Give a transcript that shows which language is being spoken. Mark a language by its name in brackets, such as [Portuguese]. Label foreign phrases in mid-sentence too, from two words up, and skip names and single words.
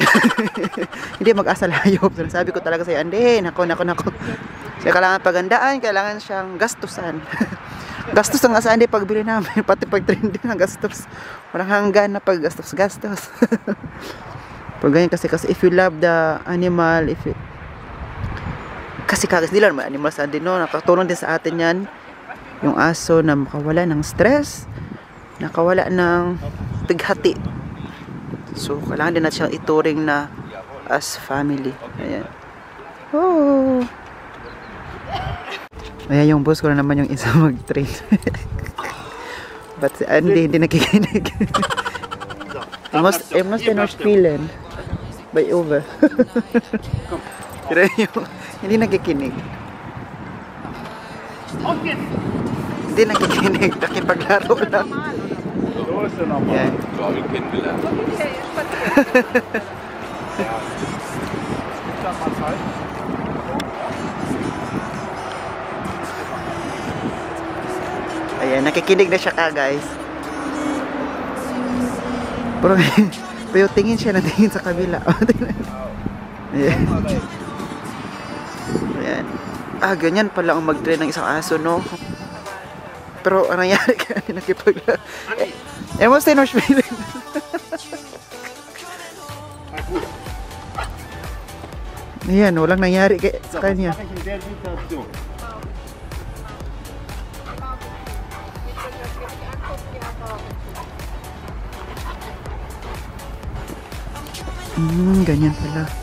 [Filipino] Hindi mag-asal hayop. So, sabi ko talaga sa Andy, nako. Siya kailangan pagandaan, kailangan siyang gastusan. Gastos ang asa Andy pagbili namin, pati pag-train din ang gastos. Walang hanggan na pag-gastos. Pag ganyan kasi [English] if you love the animal, [Filipino] kasi nila naman animal sa Andy, no? Nakatulong din sa atin yan. Yung aso na makawala ng stress, nakawala ng pighati. So, kailangan din natin siyang ituring na [English] as family. [Filipino] Ayan. Ayan yung boss ko na naman yung isa mag-train. But si Andy hindi nakikinig. I must not spielen. By over. Pero yung hindi nakikinig. Hindi nakikinig. Nakipaglaro lang. Yan. Ayan, nakikinig na siya guys. Pero tingin siya na tingin sa kabila. Ayan. Ayan. Ganyan pala ang mag-train ng isang aso, no? Pero ang nangyari kaya nakipaglaro. [German] Muss den noch spielen. [Filipino] Ayan, walang nangyari sa kanya. Ganyan pala.